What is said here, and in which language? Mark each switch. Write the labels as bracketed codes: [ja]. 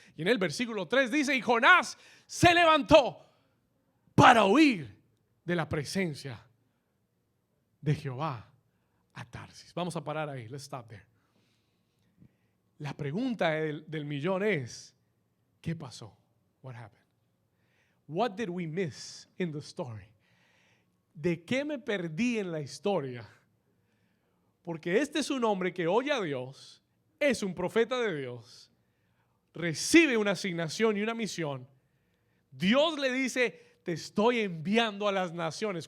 [es] Y en el versículo 3 dice, y Jonás se levantó para huir de la presencia de Jehová a Tarsis. Vamos a parar ahí. [en] Let's stop there. [es] La pregunta del millón es, ¿qué pasó? [en] What happened? What did we miss in the story? [es] ¿De qué me perdí en la historia? Porque este es un hombre que oye a Dios, es un profeta de Dios, recibe una asignación y una misión. Dios le dice, te estoy enviando a las naciones.